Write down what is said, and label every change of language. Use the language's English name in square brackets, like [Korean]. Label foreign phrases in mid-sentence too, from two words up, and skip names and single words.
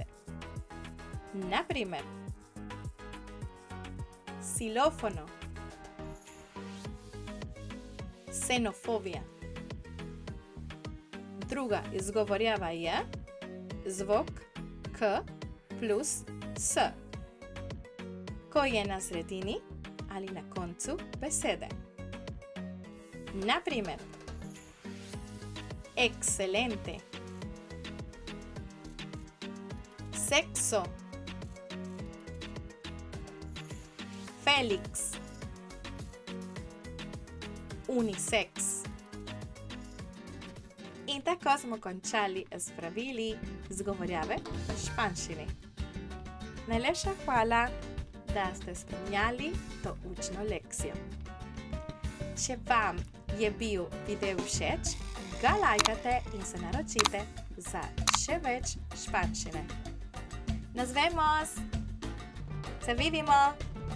[Slovenian] Naprimer, xilófono, xenofobija. Druga izgovorjava je zvuk K plus S, ko je na sredini ali na koncu besede. Naprimer, [Spanish] excelente, sexo, Felix, unisex. [Slovenian] In tako smo končali s pravili izgovorjave v španščini. Najlepša hvala, da ste spremljali to učno lekcijo. Če vam je bil video všeč, ga lajkate in se naročite za še več španščine. [Spanish] Nos vemos! [Slovenian] Se vidimo!